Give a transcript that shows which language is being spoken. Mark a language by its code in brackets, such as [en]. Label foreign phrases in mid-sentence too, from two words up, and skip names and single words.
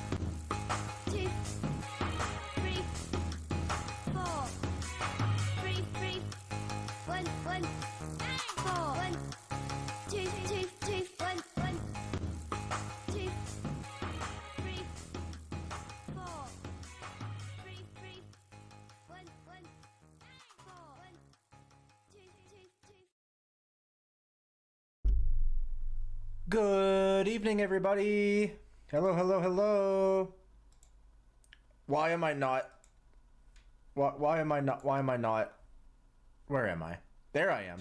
[en] two, three, four, three, three, one, one, four, one, two, two, two, one, one, two, three, four, three, three, one, one, four, one, two, two, two. Good evening, everybody. Hello, hello, hello. Why am I not? Why am I not? Why am I not? Where am I? There I am.